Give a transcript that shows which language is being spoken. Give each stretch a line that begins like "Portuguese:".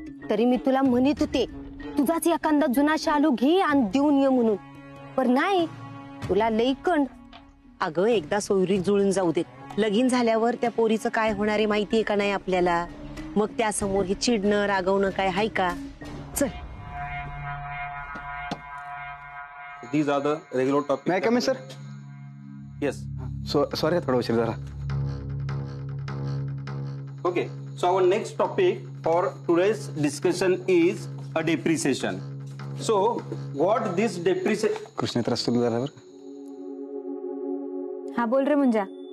Marathi: तरी मी तुला म्हणत होते तुझाच एखादा जुना शालू घे आणि देऊन ये म्हणून, पण नाही, तुला लई कंड. अगं एकदा सोयरीक जुळून जाऊ देत. लगीन झाल्यावर त्या पोरीचं काय होणार आहे माहितीये का नाही आपल्याला. मग त्यासमोर हे चिडणं रागवणं काय हाय का? चल.
English: These are the regular topics. May I come in, sir? Yes.
Marathi: Sorry थोडा उशीर झाला.
English: Okay. So our next topic for today's discussion is a depreciation. So what this depreciation?
Marathi: Krishna त्रास सुरू झाला बरं. हा बोल रे मुंजा.